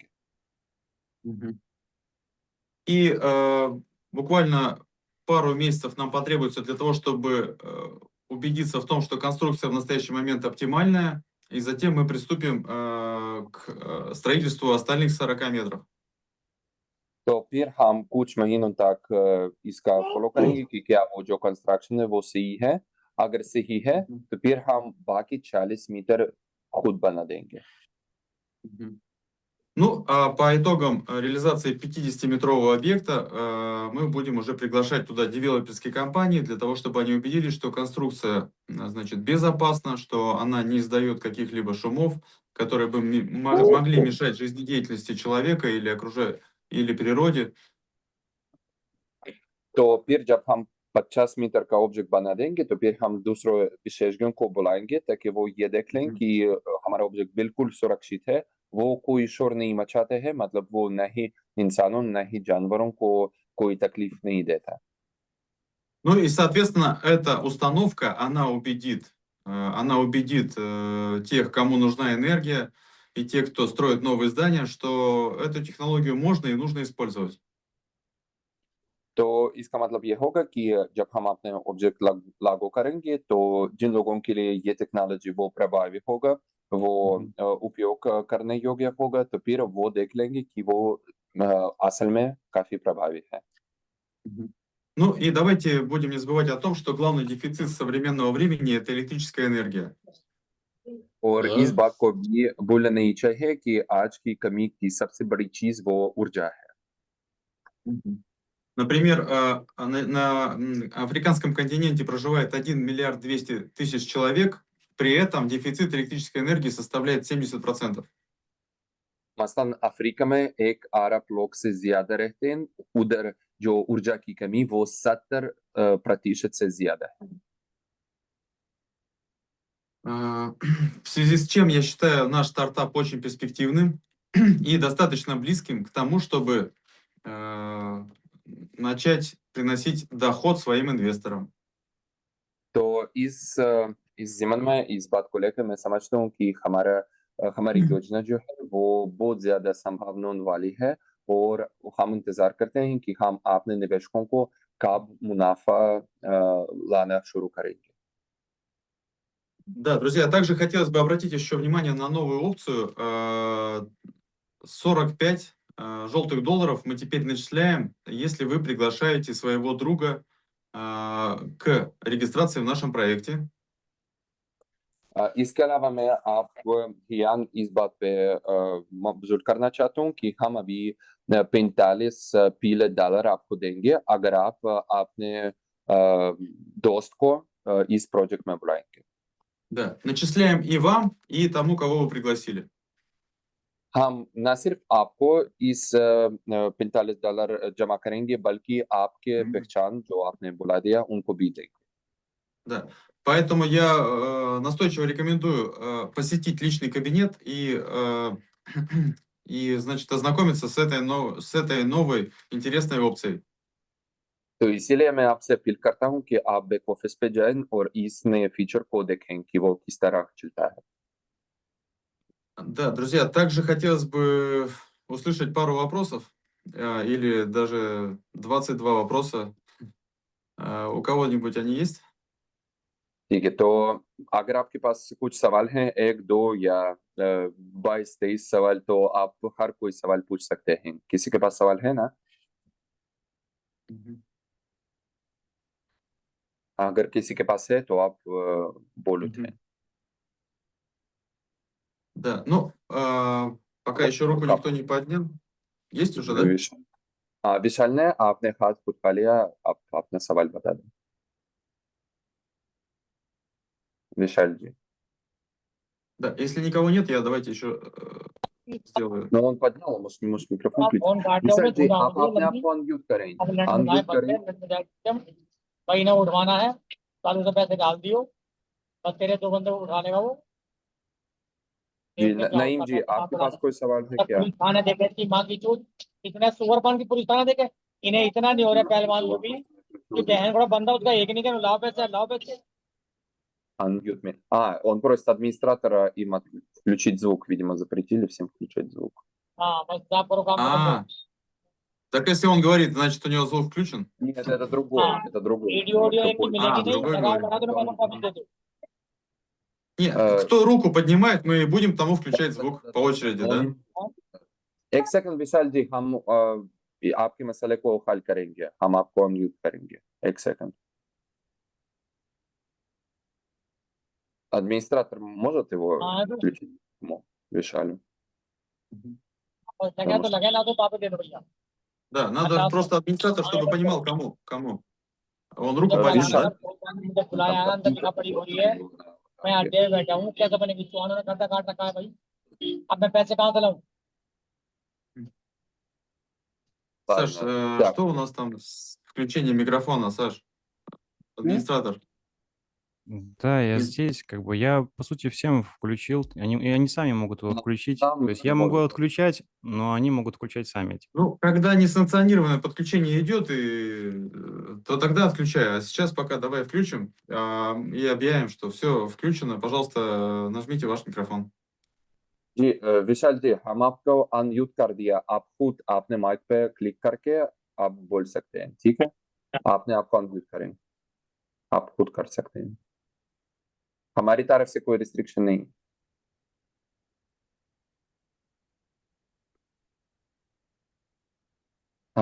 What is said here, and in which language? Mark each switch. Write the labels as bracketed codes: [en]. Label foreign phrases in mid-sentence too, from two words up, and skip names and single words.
[ru] Мгм. И буквально пару месяцев нам потребуется для того, чтобы убедиться в том, что конструкция в настоящий момент оптимальная, и затем мы приступим к строительству остальных 40 метров. [hi] तो फिर हम कुछ महीनों तक इसका फॉलो करेंगे कि क्या वो जो कंस्ट्रक्शन है वो सही है. अगर सही है [ru] Мгм. [hi] तो फिर हम बाकी 40 मीटर खुद बना देंगे. [ru] Мгм. Ну, а по итогам реализации 50-метрового объекта мы будем уже приглашать туда девелоперские компании для того, чтобы они убедились, что конструкция, значит, безопасна, что она не издает каких-либо шумов, которые бы могли мешать жизнедеятельности человека или природе. [hi] तो फिर जब हम 50 मीटर का ऑब्जेक्ट बना देंगे तो फिर हम दूसरे विशेषज्ञों को बुलाएंगे ताकि वो ये देख लें [ru] Мгм. [hi] कि हमारा ऑब्जेक्ट बिल्कुल सुरक्षित है. वो कोई शोर नहीं मचाते हैं, मतलब वो न ही इंसानों न ही जानवरों को कोई तकलीफ नहीं देता. [ru] Ну и, соответственно, эта установка, она убедит тех, кому нужна энергия, и тех, кто строит новые здания, что эту технологию можно и нужно использовать. [hi] तो इसका मतलब ये होगा कि जब हम अपने ऑब्जेक्ट लागू करेंगे तो जिन लोगों के लिए ये टेक्नोलॉजी वो प्रभावी होगा, वो [ru] Мгм. [hi] उपयोग करने योग्य होगा, तो फिर वो देख लेंगे कि वो असल में काफी प्रभावी है. [ru] Мгм. Ну и давайте будем не забывать о том, что главный дефицит современного времени– это электрическая энергия. [hi] और इस हाँ। बात को भी भूलना नहीं चाहिए कि आज की कमी की सबसे बड़ी चीज वो ऊर्जा है. [ru] Мгм. Например, на африканском континенте проживает 1,2 миллиарда человек, при этом дефицит электрической энергии составляет 70%. [hi] मसलन अफ्रीका में 1 अरब लोग से ज्यादा रहते हैं. उधर जो ऊर्जा की कमी वो 70% से ज्यादा है. [ru] В связи с чем я считаю наш стартап очень перспективным и достаточно близким к тому, чтобы начать приносить доход своим инвесторам. [hi] तो इस ज़मन में इस बात को लेकर मैं समझता हूँ कि हमारी योजना जो है वो बहुत ज़्यादा संभावनाओं वाली है और हम इंतज़ार करते हैं कि हम अपने निवेशकों को कब मुनाफ़ा लाना शुरू करेंगे. [ru] Да, друзья, также хотелось бы обратить еще внимание на новую опцию. 45 желтых долларов мы теперь начисляем, если вы приглашаете своего друга к регистрации в нашем проекте. [hi] इसके अलावा मैं आपको ध्यान इस बात पे मबज़ूल करना चाहता हूँ कि हम अभी 45 पीले डॉलर आपको देंगे अगर आप अपने दोस्त को इस प्रोजेक्ट में बुलाएंगे. [ru] Да, начисляем и вам, и тому, кого вы пригласили. [hi] हम न सिर्फ आपको इस $45 जमा करेंगे बल्कि आपके [ru] Мгм. [hi] पहचान जो आपने बुला दिया उनको भी देंगे. [ru] Да. Поэтому я настойчиво рекомендую посетить личный кабинет и, значит, ознакомиться с этой новой интересной опцией. [hi] तो इसीलिए मैं आपसे अपील करता हूँ कि आप [en] back office [hi] पे जाएं और इस नए फीचर को देखें कि वो किस तरह चलता है. [ru] Да, друзья, также хотелось бы услышать пару вопросов или даже 22 вопроса. У кого-нибудь они есть? [hi] ठीक है, तो अगर आपके पास कुछ सवाल हैं, 1, 2 या 22-23 सवाल, तो आप हर कोई सवाल पूछ सकते हैं. किसी के पास सवाल है ना? [ru] Мгм. [hi] अगर किसी के पास है तो आप बोल उठें. [ru] Мгм. Да, ну, пока еще руку никто не поднял. Есть уже, да? [hi] विशाल ने आपने हाथ उठा लिया, आप अपना सवाल बता दें. विशाल जी. [ru] Да, если никого нет, я давайте еще сделаю. Но он поднял, а может मикроफон [hi] आप [ru] включить. [hi] फोन काट रहे हो, विशाल जी, छुड़ा आप मुझे अपने आप लंबी। को अनम्यूट करें। अब लंड बनाए अनम्यूट बंदे, करें। लंड जाए एकदम। भाई ना उठवाना है, चालू से पैसे डाल दियो, बस तेरे 2 बंदे को उठाने का वो। जी देखते क्या नईम होता जी, है, आपके पास कोई सवाल है क्या? पुलिस थाना देखे इसकी माँ की चूत, इतने सुअरपन की पुलिस थाना देखे, इन्हें इतना नहीं हो रहा पहलवान को भी कि बहन बड़ा बंदा उसका एक नहीं कर, लाओ पैसे। [en] Unmute me. [ru] Он просит администратора им включить звук. Видимо, запретили всем включать звук. [hi] हाँ बस आप करो काम खत्म [ru] А, [hi] करो। [ru] так если он говорит, значит у него звук включен? Нет, это другой. [hi] हाँ [ru] Это другой. [hi] वीडियो ऑडियो एक की मिलेगी नहीं, [ru] другой [hi] लगाओ [ru] говорит. [hi] बना दो, मैं कॉपी दे दूँ। [ru] Нет, Э, кто руку поднимает, мы будем тому включать звук по очереди, да? [hi] एक सेकंड विशाल जी, हम आपके मसले को हल करेंगे. हम आपको अनम्यूट करेंगे. एक सेकंड. [ru] Администратор может его [hi] हाँ तो [ru] включить? Вишалю. [hi] लगे तो लगे, ना तो पापा दे दो भैया। [ru] Да, надо просто администратор, чтобы понимал, кому. Он руку [hi] जब [ru] поднимет. [hi] जाना मुझे बुलाया है, अंदर लिखा पड़ी हो रही है, मैं अड्डे में बैठा हूँ, कैसे बनेगी? चुहानों ने खर्चा काट रखा है भाई, अब मैं पैसे कहाँ से लाऊं? [ru] Саш, Так. что у нас там с включением микрофона, Саш? Администратор. Да, я Мгм. здесь, как бы, я, по сути, всем включил, и они сами могут его Ну, включить. там То есть я могу можно. отключать, но они могут включать сами. Ну, когда несанкционированное подключение идет, то тогда отключаю. А сейчас пока давай включим и объявим, что все включено. Пожалуйста, нажмите ваш микрофон. [hi] जी विशाल जी, हम आपको अनम्यूट कर दिया. आप खुद आपने माइक पे क्लिक करके आप बोल सकते हैं. ठीक है, आपने आपको अनम्यूट करें. आप खुद कर सकते हैं. हमारी तरफ से कोई रिस्ट्रिक्शन नहीं. हाँ